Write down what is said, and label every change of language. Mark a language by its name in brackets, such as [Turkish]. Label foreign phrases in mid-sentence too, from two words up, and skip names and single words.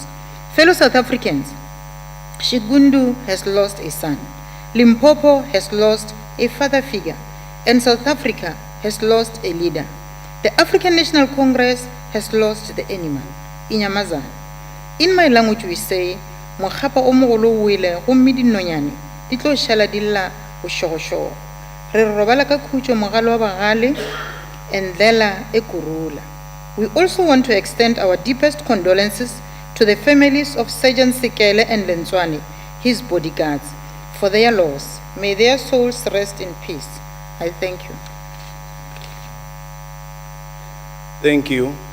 [English] Fellow South Africans, Shigundu has lost a son, Limpopo has lost a father figure, and South Africa has lost a leader. The African National Congress has lost the animal, Inyamazane. In my language we say, [Northern Sotho] Mokgapa o mogolo o wele gomme dinonyane di tlo šala di lla bošogošogo. Re robala ka khutšo mogalo wa bagale and lela e kurula. [English] We also want to extend our deepest condolences to the families of Sergeant Sekele and Lenzwane, his bodyguards, for their loss. May their souls rest in peace. I thank you. Thank you.